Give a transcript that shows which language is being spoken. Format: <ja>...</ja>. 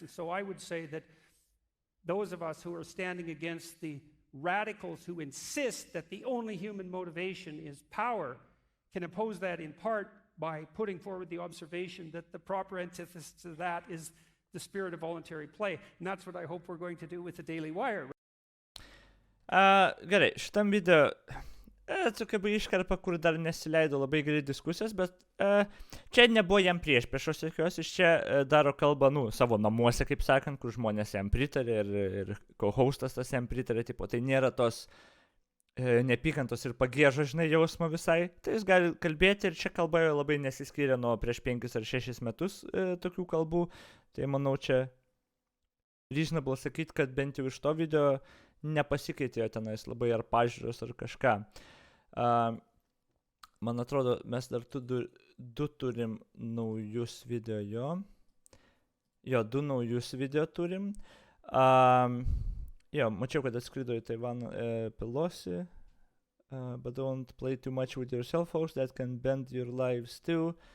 <en>And so I would say that those of us who are standing against the radicals who insist that the only human motivation is power can oppose that in part by putting forward the observation that the proper antithesis to that is the spirit of voluntary play. And that's what I hope we're going to do with the Daily Wire.</en> <lt>Gerai, šitam video tokia buvo iškarpa, kur dar nesileido labai geri diskusijos, bet čia nebuvo jam priešpriešos jokios, iš čia daro kalbą, savo namuose, kaip sakant, kur žmonės jam pritarė ir co-hostas tas jam pritarė, tipo, tai nėra tos nepykantos ir pagiežo, žinai, jausmo visai, tai jis gali kalbėti ir čia kalba jau labai nesiskiria nuo prieš 5 ar 6 metus tokių kalbų, tai manau čia reasonable sakyti, kad bent jau iš to video nepasikeitė jo tenais labai ar pažiūros ar kažką. Man atrodo, mes dar du turim naujus video jo. Jo, 2 naujus video turim. Jo, mačiau, kad atskrido į Taivaną Pelosi.</lt> <en>But don't play too much with yourself, folks. That can bend your lives too.</en>